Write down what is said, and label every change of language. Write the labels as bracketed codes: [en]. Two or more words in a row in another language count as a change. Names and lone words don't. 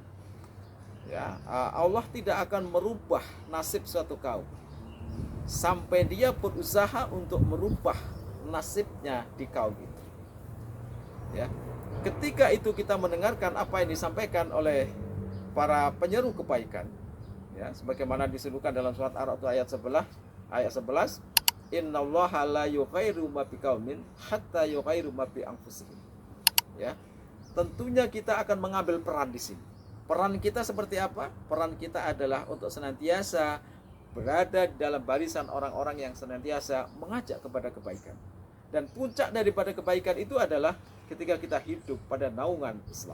[id] Ya, Allah tidak akan merubah nasib suatu kaum sampai dia berusaha untuk merubah nasibnya di kaum itu. Ya. Ketika itu kita mendengarkan apa yang disampaikan oleh para penyeru kebaikan, ya, sebagaimana disebutkan dalam surat Ar-Ra'd ayat 11, [ar] إن الله لا يغير ما بقوم حتى يغيروا ما بأنفسهم. [id] Ya. Tentunya kita akan mengambil peran di sini. Peran kita seperti apa? Peran kita adalah untuk senantiasa berada di dalam barisan orang-orang yang senantiasa mengajak kepada kebaikan. Dan puncak daripada kebaikan itu adalah ketika kita hidup pada naungan Islam.